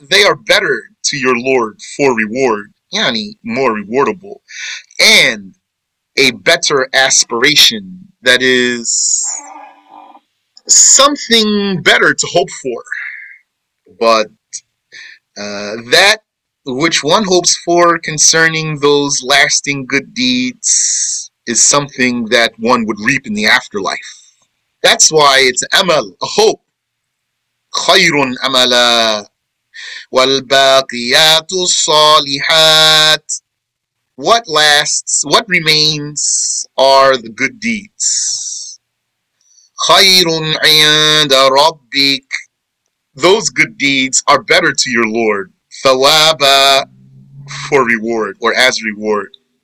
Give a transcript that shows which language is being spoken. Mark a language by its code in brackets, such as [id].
[en] They are better to your Lord for reward, more rewardable, and a better aspiration, that is something better to hope for. But that which one hopes for concerning those lasting good deeds is something that one would reap in the afterlife. That's why it's amal, a hope. [ar] خير أملا والباقيات الصالحات. [en] What lasts, what remains are the good deeds. [ar] خير عند ربك. [en] Those good deeds are better to your Lord. ثوابا, for reward or as reward.